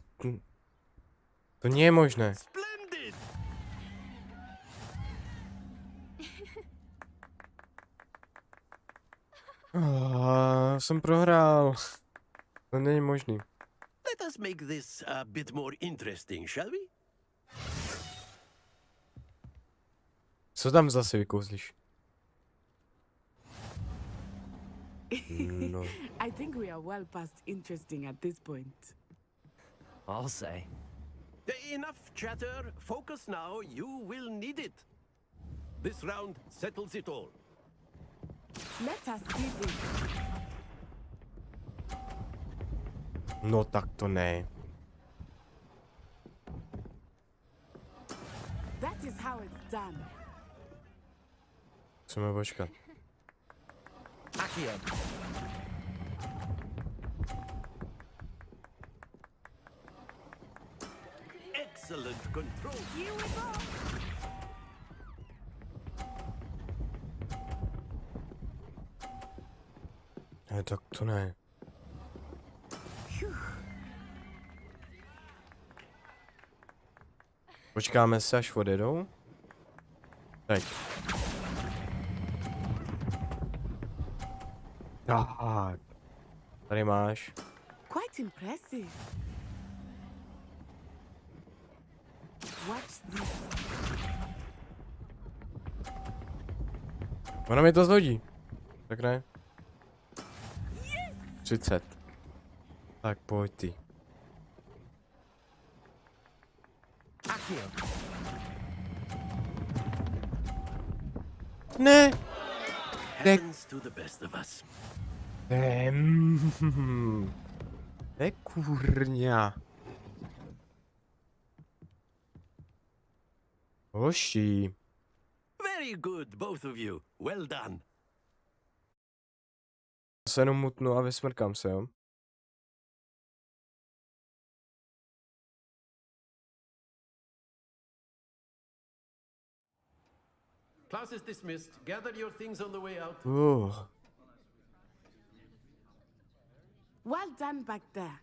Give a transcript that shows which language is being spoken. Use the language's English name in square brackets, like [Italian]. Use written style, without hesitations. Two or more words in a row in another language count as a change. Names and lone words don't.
[Slovak] To nie je možné. [Czech] Jsem prohrál. To není možný. [English] Let us make this a bit more interesting, shall we? [Czech] Co tam zase vykouzlíš? No. [English] I think we are well past interesting at this point. I'll say. Enough chatter. Focus now. You will need it. This round settles it all. Let us see this. [Czech] No tak to ne. [English] That is how it's done. [Czech] Musíme počkat. [English] Accio. Excellent control. You we go. [Czech] Ne, tak to ne. Počkáme se, až odjedou. Teď. Tak. Tady máš. [English] Quite impressive. Watch this. [Czech] Ona mi to zhodí. Tak ne? 30. Tak pojď ty. Ne! [English] Happens to the best of us. [Czech] Ne kurňa. Hoši. [English] Very good, both of you. Well done. [Czech] Se jenom mutnu a vysmrkám se, jo? [English] Class is dismissed. Gather your things on the way out. Well done back there.